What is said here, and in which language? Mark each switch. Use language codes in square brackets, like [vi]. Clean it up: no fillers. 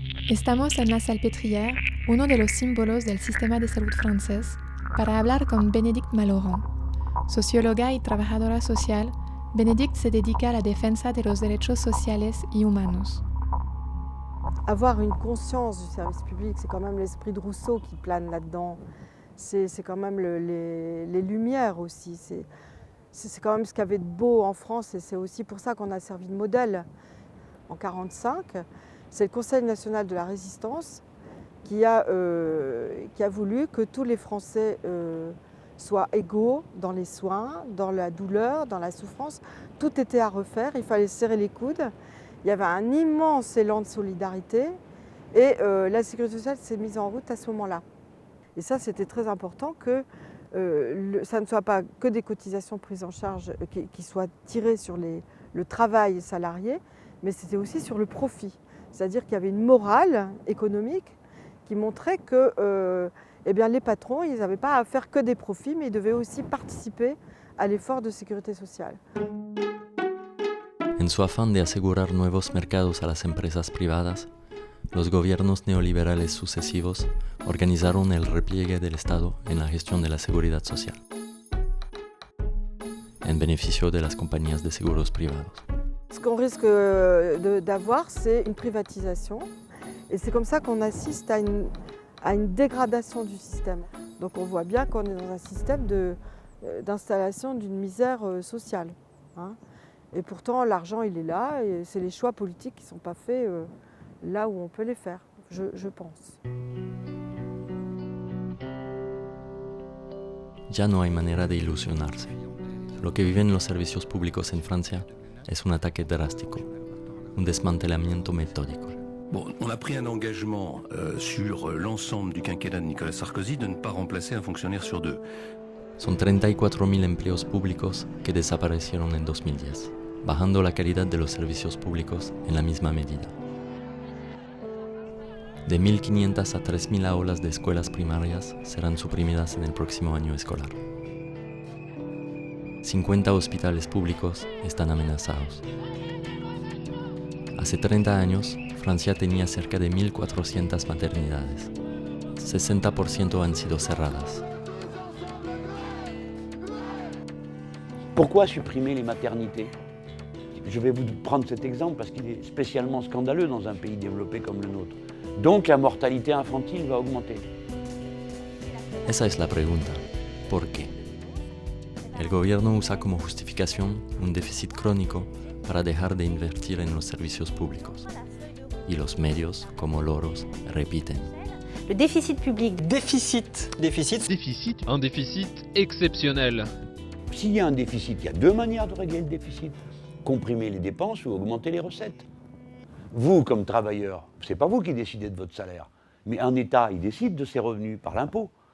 [es] Estamos en la Salpêtrière, uno de los símbolos del sistema de salud francés, para hablar con Bénédicte Malauran. Socióloga y trabajadora social, Bénédicte se dedica a la defensa de los derechos sociales y humanos. [fr] Avoir une conscience du service public, c'est quand même l'esprit de Rousseau qui plane là-dedans. C'est quand même les lumières aussi. C'est quand même ce qu'il y avait de beau en France et c'est aussi pour ça qu'on a servi de modèle. En 1945, c'est le Conseil national de la résistance qui a voulu que tous les Français soient égaux dans les soins, dans la douleur, dans la souffrance. Tout était à refaire, il fallait serrer les coudes. Il y avait un immense élan de solidarité et la sécurité sociale s'est mise en route à ce moment-là. Et ça, c'était très important que ça ne soit pas que des cotisations prises en charge qui soient tirées sur le travail salarié, mais c'était aussi sur le profit. C'est-à-dire qu'il y avait une morale économique qui montrait que les patrons, ils n'avaient pas à faire que des profits, mais ils devaient aussi participer à l'effort de sécurité sociale. [es] En su afán de asegurar nuevos mercados a las empresas privadas, los gobiernos neoliberales sucesivos organizaron el repliegue del Estado en la gestión de la seguridad social, en beneficio de las compañías de seguros privados. [fr] Ce qu'on risque d'avoir, c'est une privatisation. Et c'est comme ça qu'on assiste à une dégradation du système. Donc on voit bien qu'on est dans un système d'installation d'une misère sociale. Hein. Et pourtant, l'argent, il est là, et c'est les choix politiques qui ne sont pas faits là où on peut les faire, je pense. [es] Ya no hay manera de ilusionarse. Lo que viven los servicios públicos en Francia es un ataque drástico, un desmantelamiento metódico. [fr] Bon, on a pris un engagement sur l'ensemble du quinquennat de Nicolas Sarkozy de ne pas remplacer un fonctionnaire sur deux. [es] Son 34.000 empleos públicos que desaparecieron en 2010, bajando la calidad de los servicios públicos en la misma medida. De 1.500 a 3.000 aulas de escuelas primarias serán suprimidas en el próximo año escolar. 50 hospitales públicos están amenazados. Hace 30 años, Francia tenía cerca de 1.400 maternidades. 60% han sido cerradas. [fr] Pourquoi supprimer les maternités? Je vais vous prendre cet exemple parce qu'il est spécialement scandaleux dans un pays développé comme le nôtre. Donc la mortalité infantile va augmenter. [es] Esa es la pregunta. ¿Por qué? El gobierno usa como justificación un déficit crónico para dejar de invertir en los servicios públicos. Y los medios, como loros, repiten. [fr] Le déficit public. Déficit. Un déficit exceptionnel. S'il y a un déficit, il y a deux manières de régler le déficit. Comprimer les dépenses ou augmenter les recettes. Vous, comme travailleur, ce n'est pas vous qui décidez de votre salaire, mais un État, il décide de ses revenus par l'impôt.